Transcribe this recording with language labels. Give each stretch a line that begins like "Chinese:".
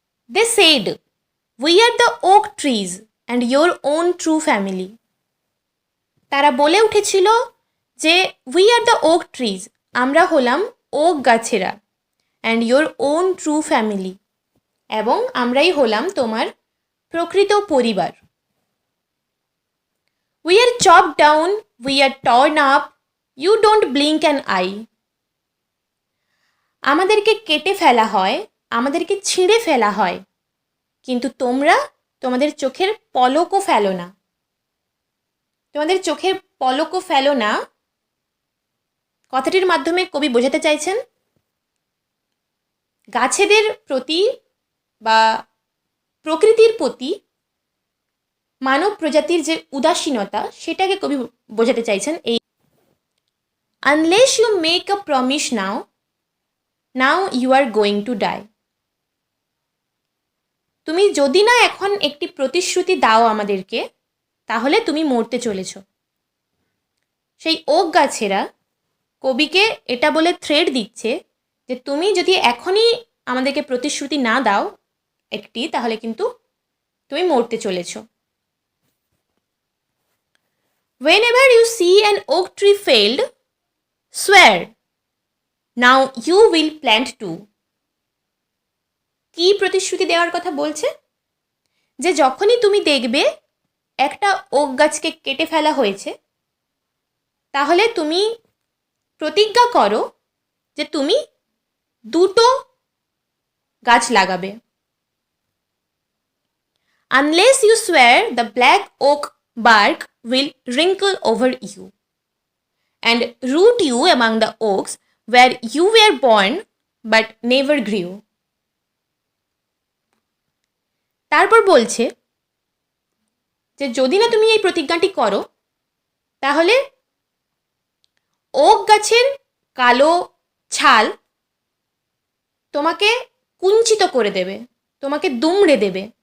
English: They said, we are the oak trees and your own true family.
Bangla: তারা বলে উঠেছিল যে
English: we are the oak trees,
Bangla: আমরা হলাম okay গাছেরা,
English: and your own true family,
Bangla: এবং আমরাই হলাম তোমার প্রকৃত পরিবার।
English: We are chopped down, we are torn up, you don't blink an eye.
Bangla: আমাদেরকে কেটে ফেলা হয়, আমাদেরকে ছিঁড়ে ফেলা হয়, কিন্তু তোমরা তোমাদের চোখের পলকও ফেলো না। তোমাদের চোখের পলকও ফেলো না কথাটির মাধ্যমে কবি বোঝাতে চাইছেন গাছেদের প্রতি বা প্রকৃতির প্রতি মানব প্রজাতির যে উদাসীনতা, সেটাকে কবি বোঝাতে চাইছেন এই
English: Unless you make a promise now you are going to die.
Bangla: তুমি যদি না এখন একটি প্রতিশ্রুতি দাও আমাদেরকে, তাহলে তুমি মরতে চলেছ। সেই ওক গাছেরা কবিকে এটা বলে থ্রেট দিচ্ছে যে তুমি যদি এখনই আমাদেরকে প্রতিশ্রুতি না দাও একটি, তাহলে কিন্তু তুমি মরতে চলেছ।
English: Whenever you see an oak tree failed, swear, now you will plant two.
Bangla: কি প্রতিশ্রুতি দেওয়ার কথা বলছে? যে যখনই তুমি দেখবে একটা ওক গাছকে কেটে ফেলা হয়েছে, তাহলে তুমি প্রতিজ্ঞা করো যে তুমি দুটো গাছ লাগাবে।
English: Unless you swear, the black oak bark will wrinkle over you and root you among the oaks where you were born but never grew.
Bangla: তারপর বলছে যে যদি না তুমি এই প্রতিজ্ঞাটি করো, তাহলে ওক গাছের কালো ছাল তোমাকে কুঞ্চিত করে দেবে, তোমাকে দুমড়ে দেবে।